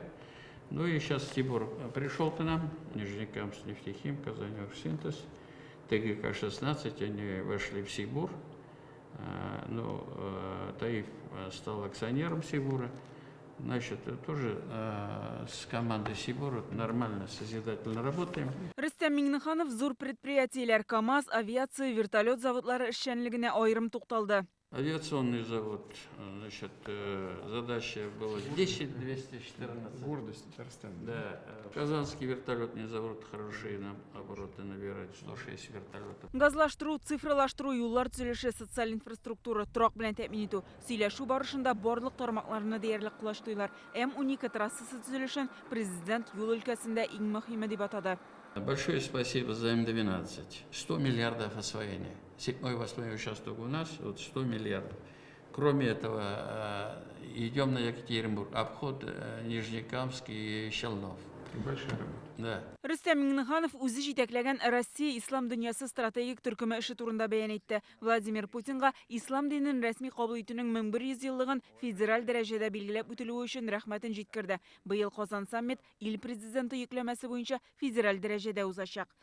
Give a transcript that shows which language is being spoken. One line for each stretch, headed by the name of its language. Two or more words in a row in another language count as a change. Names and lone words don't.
Russian: Ну и сейчас Сибур пришел к нам, Нижнекамск, Нефтехим, Казань-Оргсинтез, ТГК-16, они вошли в Сибур. Таиф стал акционером Сибура. Значит, тоже с командой Сибура нормально, созидательно работаем.
Tatar: Рөстәм Миңнеханов зур предприятиеләр КАМАЗ, авиация, вертолет заводлары эшчәнлегенә айрым тукталды.
Russian: Авиационный завод, значит, задача была 10-214. Гордость Татарстана. Да, Казанский вертолетный завод хорошие нам обороты набирает, 106 вертолетов.
Tatar: Газлаштыру, цифрлаштыру, юллар төзелеше, социаль инфраструктура, торак белән тәэмин итү. Сөйләшү барышында барлык тармакларны диярлек куллаштылар. М12 трассасы төзелешен президент юл өлкәсендә иң мөһиме дип атады.
Russian: Большое спасибо за М12. 100 миллиардов освоения. 7-8 участок у нас, вот 100 миллиардов. Кроме этого, идем на Екатеринбург, обход Нижнекамск и Щелнов. Большая работа. Да.
Tatar: Рөстәм Миңнеханов үзе җитәкләгән Россия ислам дөньясы стратегик төркеме эше турында бәян итте. Владимир Путинга ислам динен рәсми кабул итүнең 1100 еллыгын федераль дәрәҗәдә билгеләп үтелүе өчен рәхмәтен җиткерде. Быел Казан саммит ил президенты йөкләмәсе буенча федераль дәрәҗәдә узачак.